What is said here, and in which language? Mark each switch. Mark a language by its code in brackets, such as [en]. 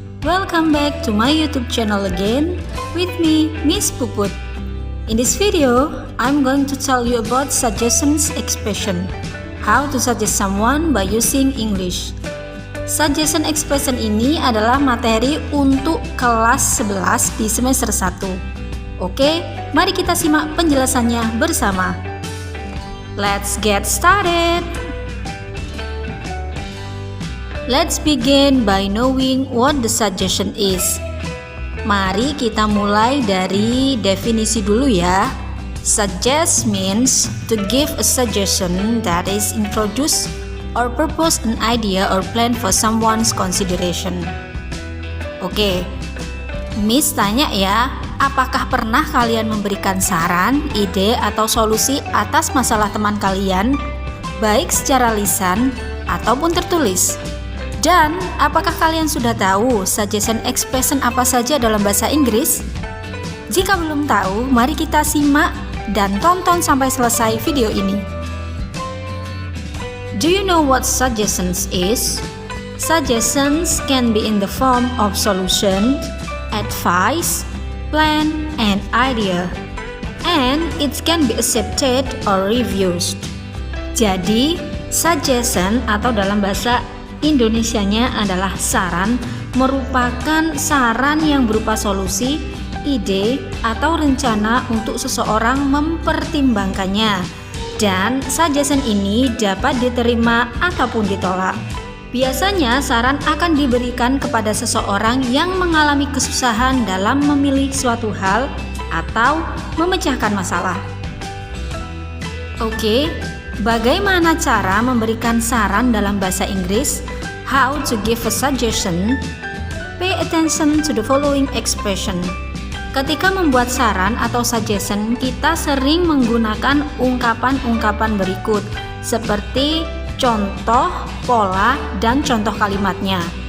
[en] Welcome back to my YouTube channel again with me, Miss Puput. In this video, I'm going to tell you about suggestions expression. How to suggest someone by using English. [id] Suggestion expression ini adalah materi untuk kelas 11 di semester 1. Oke, mari kita simak penjelasannya bersama. [en] Let's get started. Let's begin by knowing what the suggestion is. [id] Mari kita mulai dari definisi dulu ya. [en] Suggest means to give a suggestion that is introduce or propose an idea or plan for someone's consideration. [id] Oke, Miss tanya ya, apakah pernah kalian memberikan saran, ide, atau solusi atas masalah teman kalian, baik secara lisan ataupun tertulis? Dan apakah kalian sudah tahu suggestion expression apa saja dalam bahasa Inggris? Jika belum tahu, mari kita simak dan tonton sampai selesai video ini. [en] Do you know what suggestions is? Suggestions can be in the form of solution, advice, plan, and idea, and it can be accepted or refused. [id] Jadi, suggestion atau dalam bahasa Indonesianya adalah saran, merupakan saran yang berupa solusi, ide, atau rencana untuk seseorang mempertimbangkannya. Dan suggestion ini dapat diterima ataupun ditolak. Biasanya saran akan diberikan kepada seseorang yang mengalami kesusahan dalam memilih suatu hal atau memecahkan masalah. Oke, bagaimana cara memberikan saran dalam bahasa Inggris? [en] How to give a suggestion? Pay attention to the following expression. [id] Ketika membuat saran atau suggestion, kita sering menggunakan ungkapan-ungkapan berikut seperti contoh, pola, dan contoh kalimatnya.